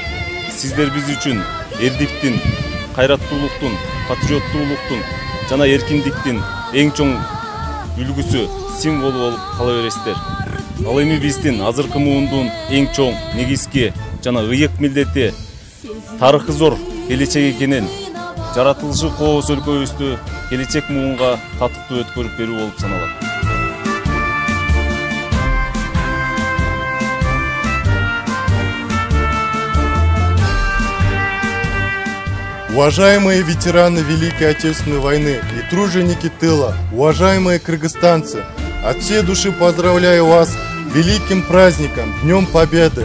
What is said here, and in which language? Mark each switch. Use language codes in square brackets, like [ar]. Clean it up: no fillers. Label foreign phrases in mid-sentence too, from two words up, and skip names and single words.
[ky] Сиздер биз үчүн эрдиктин, кайраттуулуктун, патриоттуулуктун жана эркиндиктин эң чоң үлгүсү, символу болуп кала бересиздер. Ал эми биздин азыркы муундун эң чоң, негизги жана ыйык милдети тарыхы зор келечек экенин, жаратылышы кооз өлкөбүздү келечек муунга татыктуу өткөрүп берүү болуп саналат. [ru] Уважаемые ветераны Великой Отечественной войны и труженики тыла, уважаемые кыргызстанцы, от всей души поздравляю вас великим праздником, Днем Победы.